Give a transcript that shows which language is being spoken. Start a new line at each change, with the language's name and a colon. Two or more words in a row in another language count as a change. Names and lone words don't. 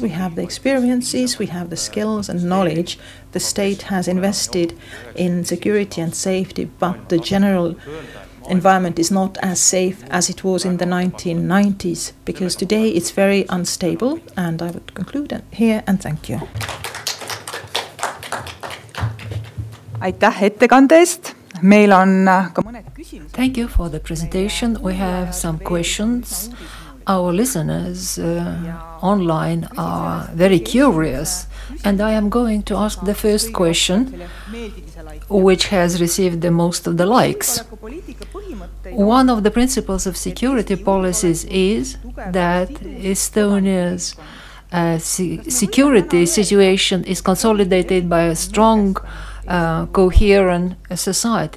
English: We have the experiences, we have the skills and knowledge. The state has invested in security and safety, but the general environment is not as safe as it was in the 1990s, because today it's very unstable. And I would conclude here and thank you.
Estonian: Aitäh ettekande eest. Meil on ka mõned küsimused.
English: Thank you for the presentation. We have some questions. Our listeners online are very curious, and I am going to ask the first question, which has received the most of the likes. One of the principles of security policies is that Estonia's security situation is consolidated by a strong coherent society.